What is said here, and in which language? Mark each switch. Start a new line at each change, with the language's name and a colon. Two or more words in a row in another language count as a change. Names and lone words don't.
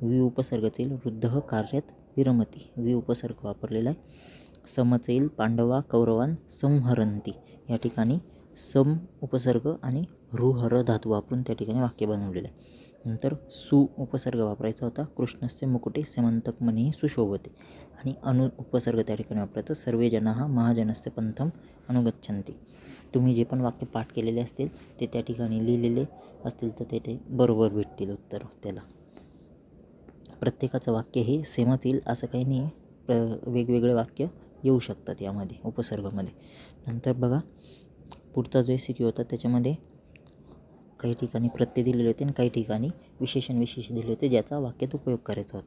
Marathi: वि उपसर्गाचा येईल
Sanskrit: वृद्ध कार्यात विरमती,
Marathi: वि उपसर्ग वापरलेला आहे. समच येईल
Sanskrit: पांडवा कौरवान संहरंती,
Marathi: या ठिकाणी सम उपसर्ग आणि रुहर धातू वापरून त्या ठिकाणी वाक्य बनवलेलं आहे. नंतर सु उपसर्ग वापरायचा होता.
Sanskrit: कृष्णस्य मुकुटे सेमंतकमणी सुशोभते,
Marathi: आणि अनु उपसर्ग त्या ठिकाणी वापरायचं.
Sanskrit: सर्वे जनाः महाजनस्य पंथम अनुगच्छन्ति.
Marathi: तुम्ही जे पण वाक्य पाठ केलेले असतील ते त्या ठिकाणी लिहिलेले असतील तर ते बरोबर भेटतील उत्तर त्याला. प्रत्येकाचं वाक्य हे सेमच येईल असं काही नाही आहे. वेगवेगळे वाक्य येऊ शकतात यामध्ये उपसर्गामध्ये. नंतर बघा पुढचा जो ECQ होता त्याच्यामध्ये काही ठिकाणी प्रत्यय दिलेले होते आणि काही ठिकाणी विशेष दिले होते ज्याचा वाक्यात उपयोग करायचा होता.